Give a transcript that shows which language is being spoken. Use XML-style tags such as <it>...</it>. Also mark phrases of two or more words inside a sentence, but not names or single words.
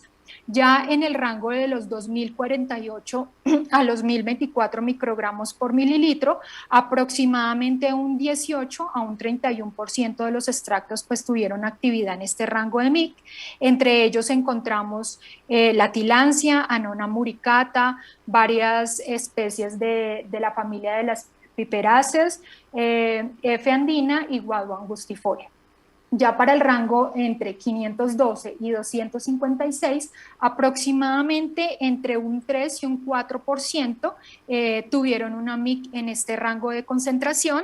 <es>Ya en el rango de los 2.048 a los 1.024 microgramos por mililitro, aproximadamente un 18 a un 31% de los extractos pues tuvieron actividad en este rango de MIC. Entre ellos encontramos la tilancia, Annona muricata, varias especies de la familia de las piperáceas, F. andina y Guadua angustifolia. Ya para el rango entre 512 y 256, aproximadamente entre un 3 y un 4% tuvieron una MIC en este rango de concentración.</es>